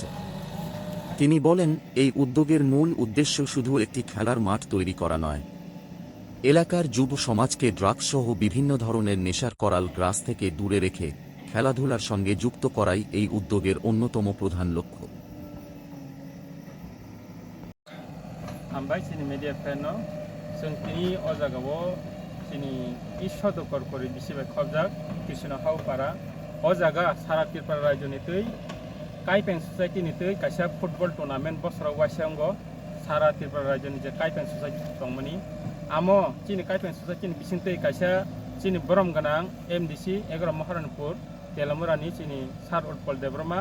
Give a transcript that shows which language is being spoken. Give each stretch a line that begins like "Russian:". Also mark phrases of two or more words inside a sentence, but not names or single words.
Bangla: তিনি বলেন, এই উদ্যোগের মূল উদ্দেশ্য শুধু একটি খেলার মাঠ তৈরি করা নয়, এলাকার যুব সমাজকে ড্রাগসহ বিভিন্ন ধরনের নেশার করাল গ্রাস থেকে দূরে রেখে খেলাধুলার সঙ্গে যুক্ত করাই এই উদ্যোগের অন্যতম প্রধান লক্ষ্য।
Kok Borok: हामबाय जोंनि मिडिया फ्रेन्डनो जों दिनै अ जायगायाव जोंनि इस्व दखर करि बिसिबाय खबजाक कृष्णहाव पारा अ जायगा सारा त्रिपुरा रायजोनि तै काइपें ससाइटिनि तै कायसा
English: football tournament
Kok Borok: बोसोराव वाइसांगो सारा त्रिपुरा रायजोनि जे काइपें ससाइटि दंमोनि आमो जोंनि काइपें ससाइटिनि बिसिं तै कायसा जोंनि बरम गोनां एमडिसि 11 महारानीपुर तेलामुरानि जोंनि सार उत्पल देबबर्मा